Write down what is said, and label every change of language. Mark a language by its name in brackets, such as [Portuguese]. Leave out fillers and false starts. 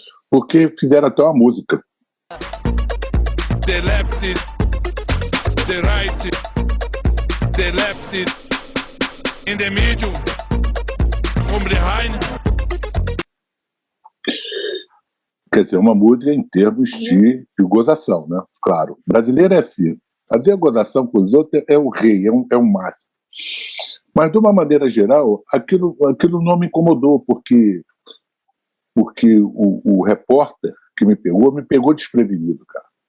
[Portuguese] Porque fizeram até uma música. [English] The left, the right, the left, in the middle, from behind. [Portuguese] Quer dizer, uma música em termos de gozação, né? Claro, brasileiro é assim. Fazer gozação com os outros é o rei, é um máximo. Mas, de uma maneira geral, aquilo não me incomodou, porque o repórter que me pegou desprevenido, cara.